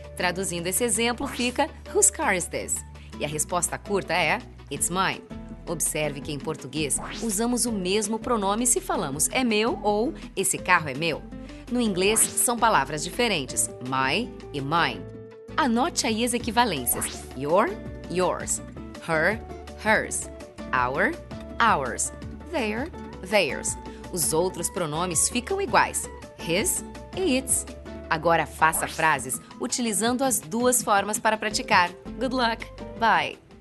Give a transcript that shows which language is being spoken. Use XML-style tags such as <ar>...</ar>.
<pt>Traduzindo esse exemplo, fica</pt> <en>Whose car is this?</en> <pt>E a resposta curta é</pt> <en>It's mine.</en> <pt>Observe que em português usamos o mesmo pronome se falamos é meu ou esse carro é meu. No inglês são palavras diferentes, my e mine. Anote aí as equivalências: your, yours, her, hers, our, ours, their, theirs. Os outros pronomes ficam iguais, his e its. Agora faça frases utilizando as duas formas para praticar.</pt> <en>Good luck! Bye!</en>